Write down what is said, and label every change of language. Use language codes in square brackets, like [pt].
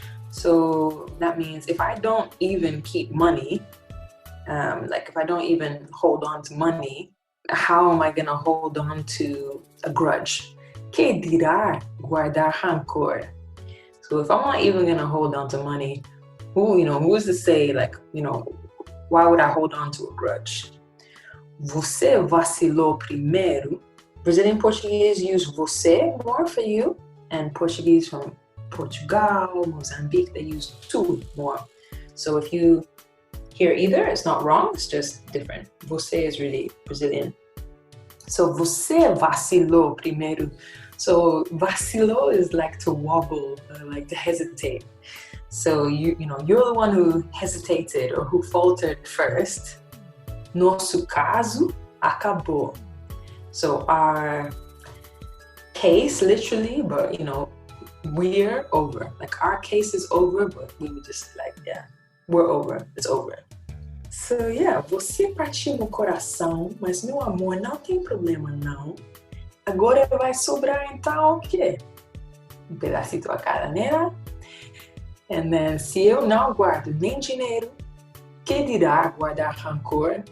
[en] So that means if I don't even keep money, like if I don't even hold on to money, how am I going to hold on to a grudge? [pt] Que dirá guardar rancor? [en] So if I'm not even going to hold on to money, who's to say, like, why would I hold on to a grudge? [pt] Você vacilou primeiro. [en] Brazilian Portuguese use você more for you, and Portuguese from Portugal, Mozambique, they use tu more. So if you hear either, it's not wrong, it's just different. Você is really Brazilian. [pt] So você vacilou primeiro. [en] So vacilou is like to wobble, like to hesitate. So you're the one who hesitated or who faltered first. [pt] Nosso caso acabou. [en] So our case, literally, but we're over. Like our case is over, but we were just like, yeah, we're over. It's over. So yeah, [pt] você partiu no coração, mas meu amor, não tem problema não. Agora vai sobrar então o quê? Pedacito a cada nena. [en] And then, [pt] se eu não guardo nem dinheiro, que dirá guardar rancor?